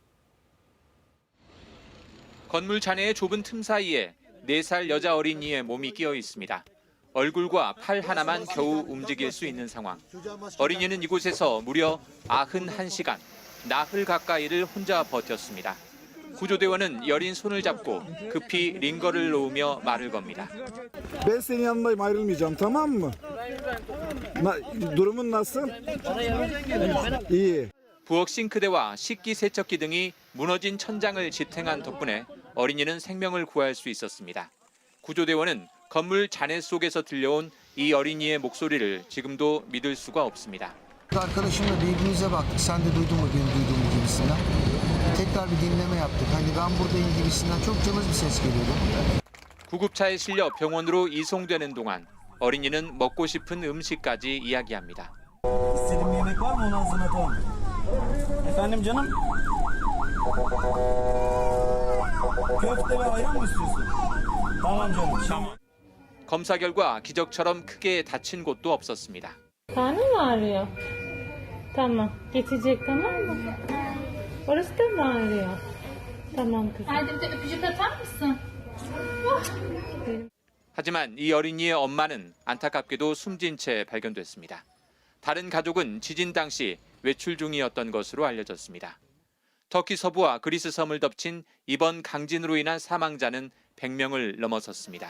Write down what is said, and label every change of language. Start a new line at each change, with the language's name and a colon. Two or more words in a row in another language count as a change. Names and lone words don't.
Korean: 건물 잔해의 좁은 틈 사이에 4살 여자 어린이의 몸이 끼어 있습니다. 얼굴과 팔 하나만 겨우 움직일 수 있는 상황. 어린이는 이곳에서 무려 91시간, 나흘 가까이를 혼자 버텼습니다. 구조대원은 여린 손을 잡고 급히 링거를 놓으며 말을 겁니다.
Turkish: Ben senin yanındayım, ayrılmayacağım, tamam mı? Durumun nasıl? İyi.
Korean: 부엌 싱크대와 식기 세척기 등이 무너진 천장을 지탱한 덕분에 어린이는 생명을 구할 수 있었습니다. 구조대원은 건물 잔해 속에서 들려온 이 어린이의 목소리를 지금도 믿을 수가 없습니다.
Turkish: Arkadaşımla birbirimize baktık. Sen de duydun mu benim duyduğum gibisinden? Tekrar bir dinleme yaptık. Hani ben buradayım gibisinden çok cılız bir ses geliyordu.
Korean: 구급차에 실려 병원으로 이송되는 동안 어린이는 먹고 싶은 음식까지 이야기합니다.
Turkish: İstediğin yemek var mı? Onu hazırlatalım. Efendim canım? Köfte ve ayran mı istiyorsun? Tamam canım.
Korean: 검사 결과 기적처럼 크게 다친 곳도 없었습니다.
Turkish: Karnın mı ağrıyor? Tamam. Geçecek, tamam mı? Orası da mı ağrıyor? Tamam kızım. Hadi bir de öpücük atar mısın?
Korean: 하지만 이 어린이의 엄마는 안타깝게도 숨진 채 발견됐습니다. 다른 가족은 지진 당시 외출 중이었던 것으로 알려졌습니다. 터키 서부와 그리스 섬을 덮친 이번 강진으로 인한 사망자는 100명을 넘어섰습니다.